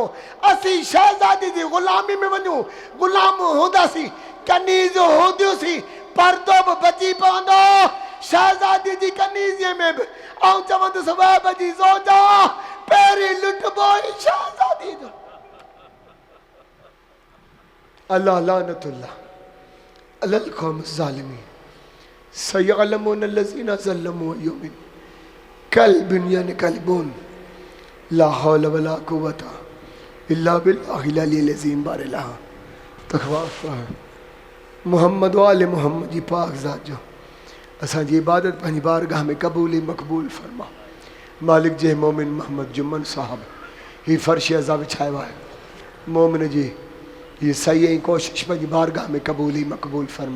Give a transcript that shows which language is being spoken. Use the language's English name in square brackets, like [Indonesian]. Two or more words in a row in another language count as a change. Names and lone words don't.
[Sindhi] असीं शहज़ादी जी ग़ुलामी में वञूं, ग़ुलाम हूंदासीं, कनीज़ हूंदियूंसीं, पर्दो बि बची पवंदो शहज़ादी जी कनीज़ीअ में बि। ऐं चवंदुसि वहब जी ज़ोजा पहिरीं लुटबो ई शहज़ादी जो। [Arabic] الله لعنة الله على القوم الظالمين سيعلم الذين ظلموا يوم منقلب ينقلبون لا حول ولا قوة إلا بالله العلي العظيم बारिला तक़वा मोहम्मद वाले मोहम्मद जी पाक ज़ात जो असांजी इबादत पंहिंजी बारगाह में क़बूली मक़बूल फरमा। [Sindhi] मालिक जे मोमिन मोहम्मद जुम्मन साहब ही फ़र्श अज़ा विछायो आहे, मोमिन जी ये सही ऐं कोशिश पंहिंजी बारगाह में क़बूली मक़बूल फरमा।